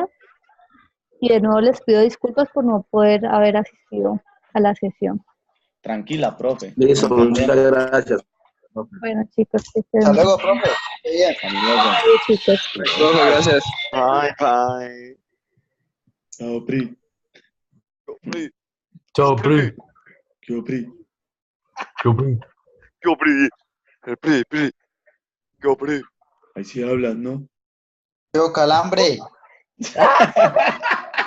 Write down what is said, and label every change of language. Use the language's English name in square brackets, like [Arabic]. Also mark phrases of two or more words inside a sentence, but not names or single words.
[Spanish] Y de nuevo les pido disculpas por no poder haber asistido a la sesión. Tranquila, profe. Listo, Lo muchas entendemos. gracias. Bueno, chicos, que estén Hasta bien. luego, profe. Qué bien. Hasta luego. Adiós, chicos. Profe, gracias. [English] Bye, bye. [Spanish] Chao, Pri. Chao, Pri. ¿Qué, Pri? Chao, Pri. Yo, Pri. El Pri. Yo, Pri. Ahí sí hablan, ¿no? Yo, calambre.